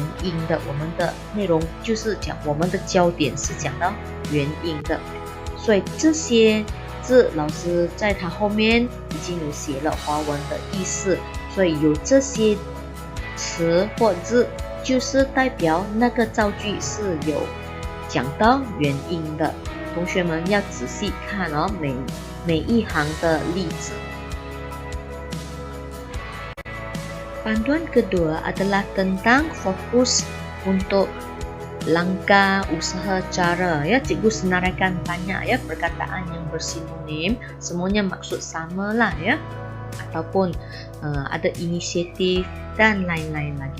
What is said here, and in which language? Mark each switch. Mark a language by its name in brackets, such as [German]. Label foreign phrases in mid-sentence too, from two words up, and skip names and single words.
[Chinese] 因的，我们的内容就是讲我们的焦点是讲到原因的，所以这些字老师在它后面已经有写了华文的意思，所以有这些词或字就是代表那个造句是有讲到原因的。同学们要仔细看哦，每一行的例子。 [Malay] Panduan kedua adalah tentang fokus untuk langkah, usaha, cara. Ya, cikgu senaraikan banyak ya perkataan yang bersinonim, semuanya maksud sama lah ya, ataupun ada inisiatif dan lain-lain lagi.